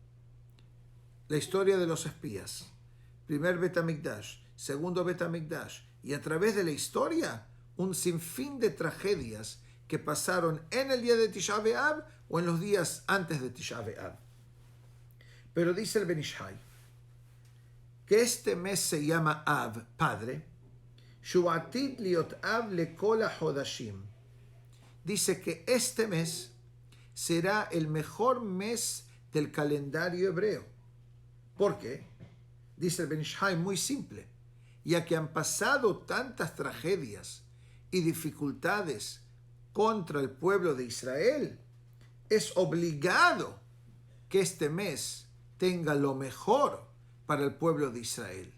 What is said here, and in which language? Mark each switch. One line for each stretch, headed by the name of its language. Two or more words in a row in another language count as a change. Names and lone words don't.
Spanish: La historia de los espías, primer Bet HaMikdash, segundo Bet HaMikdash, y a través de la historia, un sinfín de tragedias que pasaron en el día de Tisha B'Av o en los días antes de Tisha B'Av. Pero dice el Ben Ish Hai que este mes se llama Av, Padre,
Hebrew: שעתיד להיות אב לכל החודשים.
Spanish: Dice que este mes será el mejor mes del calendario hebreo. ¿Por qué? Dice el Ben Ish Hai muy simple, ya que han pasado tantas tragedias y dificultades contra el pueblo de Israel, es obligado que este mes tenga lo mejor para el pueblo de Israel.